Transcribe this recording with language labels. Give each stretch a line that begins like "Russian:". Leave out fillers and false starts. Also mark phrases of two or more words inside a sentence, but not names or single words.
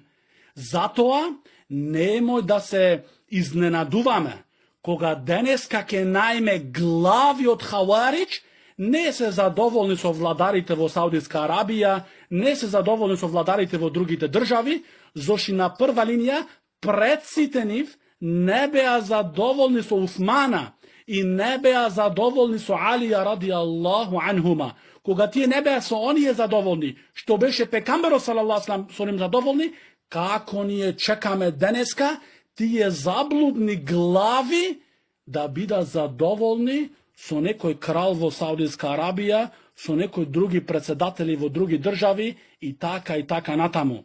Macedonian: Затоа немој да се изненадуваме кога денеска ќе најме глави од Хаварич, не се задоволни со владарите во Саудиска Арабија, не се задоволни со владарите во другите држави, зашто на прва линија предците нив не беа задоволни со Уthmana и не беа задоволни со Алија
Arabic: رضي الله عنهما.
Macedonian: Кога тие не беа со оние задоволни, што беше пекамберот
Arabic: صلى الله عليه وسلم
Macedonian: со ним задоволни, како ние чекаме денеска тие заблудни глави да бидат задоволни со некој крал во Саудиска Арабија, со некој други председатели во други држави и така натаму.